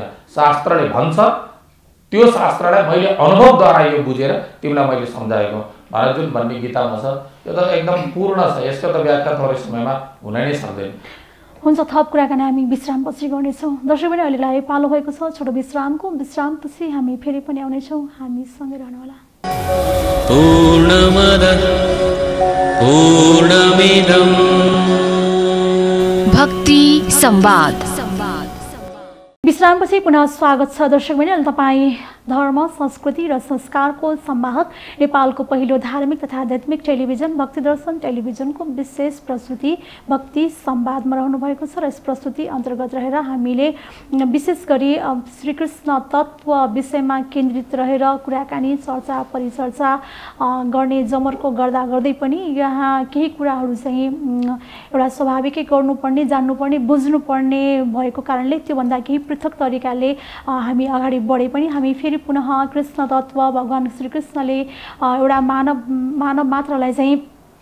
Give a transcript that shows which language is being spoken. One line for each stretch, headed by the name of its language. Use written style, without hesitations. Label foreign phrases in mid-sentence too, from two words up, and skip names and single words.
Nepali: शास्त्रले भन्छ, त्यो शास्त्रलाई मैले अनुभवद्वारा यो बुझेर तिमीलाई मैले सम्झाएको भनेर जुन भन्ने गीतामा छ, यो त एकदम पूर्ण छ। यसको त व्याख्या थोरै समयमा हुन नै सक्दैन। हुन्छ, थप कुराकानी हामी विश्रामपछि गर्नेछौँ। दर्शक पनि अहिलेलाई पालो भएको छ छोटो विश्रामको। विश्रामपछि हामी फेरि पनि आउनेछौँ, हामीसँगै रहनुहोला।
Sanskrit: पूर्णमदः पूर्णमिदं
Nepali: भक्ति संवाद। विश्रामपछि पुनः स्वागत छ दर्शक बहिनी। तपाईँ धर्म, संस्कृति र संस्कारको संवाहक नेपालको पहिलो धार्मिक तथा आध्यात्मिक टेलिभिजन भक्ति दर्शन टेलिभिजनको विशेष प्रस्तुति भक्ति संवादमा रहनु भएको छ र यस प्रस्तुति अन्तर्गत रहेर हामीले विशेष गरी श्रीकृष्ण तत्त्व विषयमा केन्द्रित रहेर कुराकानी, चर्चा परिचर्चा गर्ने जमर्को गर्दा गर्दै पनि यहाँ केही कुराहरू चाहिँ एउटा स्वाभाविकै गर्नुपर्ने, जान्नुपर्ने, बुझ्नुपर्ने भएको कारणले त्योभन्दा केही पृथक तरिकाले हामी अगाडि बढे पनि हामी फेरि पुनः कृष्ण तत्त्व भगवान् श्रीकृष्णले एउटा मानव मात्रलाई चाहिँ